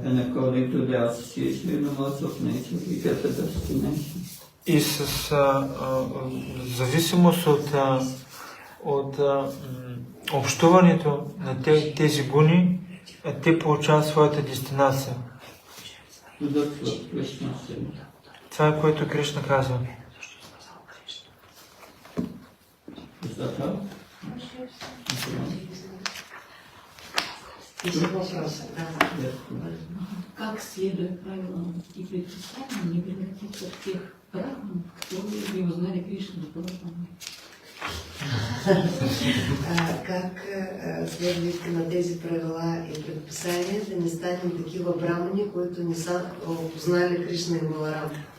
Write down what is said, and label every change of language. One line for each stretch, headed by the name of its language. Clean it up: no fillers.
English: And according to their association in the modes of nature, we get a destination.
Bulgarian: И с зависимост от общуването на тези гуни, те получават своята дестинация.
English: So that's what Krishna said.
Bulgarian: Това е което Кришна казва.
English: Is that how?
Bulgarian: Един въпрос.
English: Yes.
Russian: Как, следуя правилам и предписаниям, не превратиться в тех брахманов, которые не узнали Кришну до Бхагавана?
Bulgarian: Как, следвайки на тези правила и предписания, да не станем такива брамани, които не са познали Кришна и Баларам?